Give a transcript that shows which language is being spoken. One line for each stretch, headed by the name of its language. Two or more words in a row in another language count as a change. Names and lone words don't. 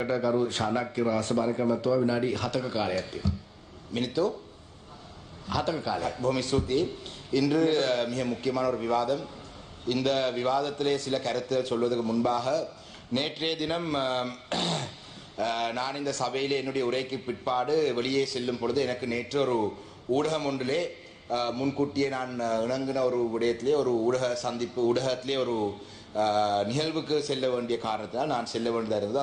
Sinhala: ගරු ශානක්‍ය රාසමානිකම් මැතිතුමා විනාඩි 7ක කාලයක් තියෙනවා.
Tamil: மினித்து
Sinhala: 7ක කාලයක්.
Tamil: பூமி ஸ்துதி. இன்று மிக முக்கியமான ஒரு விவாதம். இந்த விவாதத்திலே சில கருத்துகள் சொல்வதற்கு முன்பாக நேற்றைய தினம் நான் இந்த சபையிலே என்னுடைய உரைக்கு பிற்பாடு வெளியே செல்லும் பொழுது எனக்கு நேற்று ஒரு ஊடகம் ஒன்றிலே முன்கூட்டியே நான் இணங்கின ஒரு விடயத்திலே ஒரு ஊடகத்திலே ஒரு நிகழ்வுக்கு செல்ல வேண்டிய காரணத்தால் நான் செல்ல வேண்டியதாக இருந்தது.